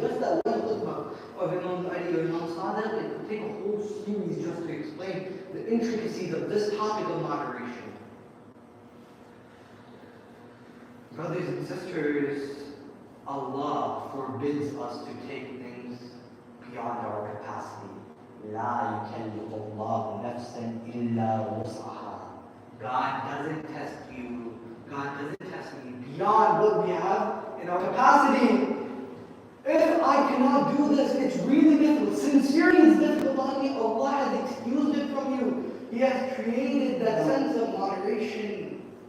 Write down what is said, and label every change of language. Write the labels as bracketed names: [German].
[English] Just that one khutbah of Imam Ali or Imam Sadiq, it could take a whole series just to explain the intricacies of this topic of moderation. Brothers and sisters, Allah forbids us to take things beyond our capacity. [Arabic] لا يكلف الله نفسا إلا وسعها. [English] God doesn't test you. God doesn't test me beyond what we have in our capacity. If I cannot do this, it's really difficult. Sincerity is difficult on me. Allah has excused it from you. He has created that sense of moderation.